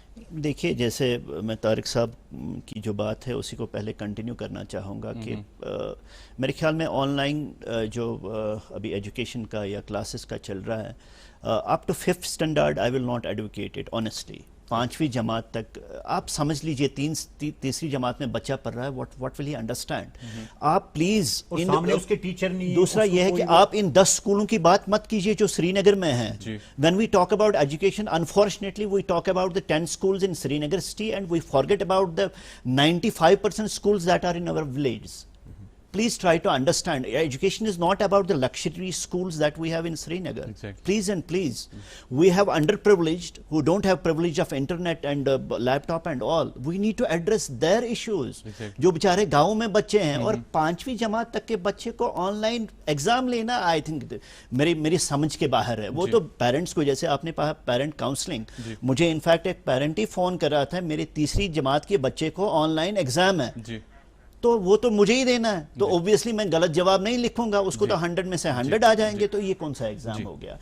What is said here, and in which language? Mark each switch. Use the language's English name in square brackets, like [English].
[Urdu] دیکھیے، جیسے میں طارق صاحب کی جو بات ہے اسی کو پہلے کنٹینیو کرنا چاہوں گا کہ میرے خیال میں آن لائن جو ابھی ایجوکیشن کا یا کلاسز کا چل رہا ہے، up to 5th standard [English] I will not advocate it honestly. [Urdu] 5ویں جماعت تک آپ سمجھ لیجئے، تیسری جماعت میں بچہ پڑھ رہا ہے، [English] What will he understand. [Urdu] آپ پلیز سامنے اس کے ٹیچر نہیں. دوسرا یہ ہے کہ آپ ان 10 اسکولوں کی بات مت کیجئے جو سری نگر میں ہیں. [English] when we talk about education, unfortunately we talk about the 10 schools in Srinagar city and we forget about the 95% schools that are in our villages. Please try to understand, education is not about the luxury schools that we have in Srinagar. Exactly. Please and please. We have underprivileged who don't have privilege of internet and laptop and all. We need to address their issues. Exactly. [Urdu] جو بیچارے گاؤں میں بچے ہیں اور 5ویں جماعت تک کے بچے کو آن لائن ایگزام لینا، [English] I think [Urdu] میری سمجھ کے باہر ہے. وہ تو پیرنٹس کو، جیسے آپ نے کہا پیرنٹ کاؤنسلنگ، مجھے انفیکٹ ایک پیرنٹ ہی فون کر رہا تھا، میرے تیسری جماعت کے بچے کو آن لائن ایگزام ہے، تو وہ تو مجھے ہی دینا ہے، تو اوبویسلی میں غلط جواب نہیں لکھوں گا، اس کو تو 100 میں سے 100 آ جائیں گے، تو یہ کون سا ایگزام ہو گیا.